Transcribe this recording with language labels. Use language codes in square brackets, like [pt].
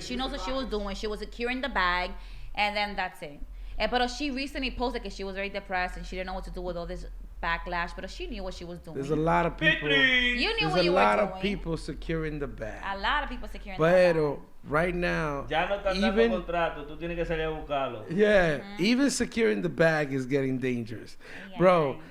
[en] She knows what she was doing. She was securing the bag, and then that's it. But she recently posted that she was very depressed and she didn't know what to do with all this backlash. But she knew what she was doing. There's a lot of people. You knew what you were doing. There's a lot of people securing the bag. A lot of people securing the bag. [es] Pero [en] right now, [es] ya no están dando contrato. Tú tienes que salir a buscarlo. [en] Yeah, even securing the bag is getting dangerous, bro.